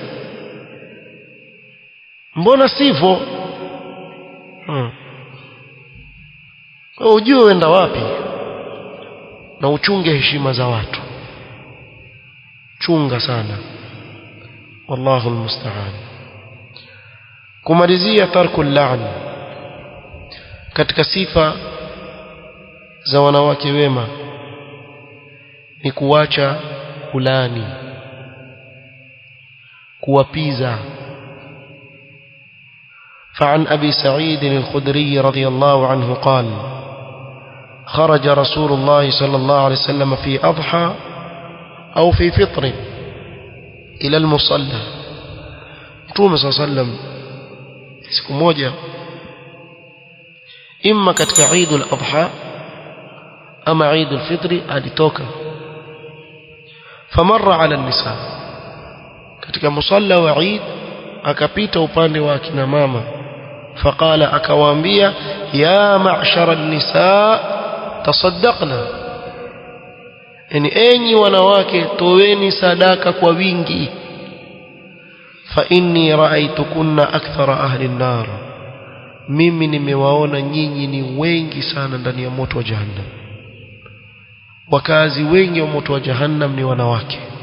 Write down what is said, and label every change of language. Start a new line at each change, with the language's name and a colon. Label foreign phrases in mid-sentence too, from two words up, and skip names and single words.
Swahili: mbona sivyo ujue uenda wapi na uchunge heshima za watu chunga sana
Arabic: والله المستعان
Swahili: kumalizia
Arabic: ترك اللعن
Swahili: katika sifa za wanawake wema ni kuacha kulani
Arabic: kuwapiza فعن أبي سعيد الخدري رضي الله عنه قال خرج رسول الله صلى الله عليه وسلم في أضحى أو في فطر إلى المصلى Mtume صلى الله عليه وسلم
Swahili: siku moja imma katika Eid al-Adha ama Eid al-Fitr alitoka
Arabic: فمر على النساء
Swahili: katika musalla wa Eid akapita upande wa kina mama faqala akawaambia
Arabic: يا معشر النساء تصدقن
Swahili: yani enyi wanawake toweni sadaka kwa wingi
Arabic: فإني رأيتكن أكثر أهل النار
Swahili: mimi nimewaona nyinyi ni wengi sana ndani ya moto wa jahannam wakazi wengi wa moto wa jahannam ni wanawake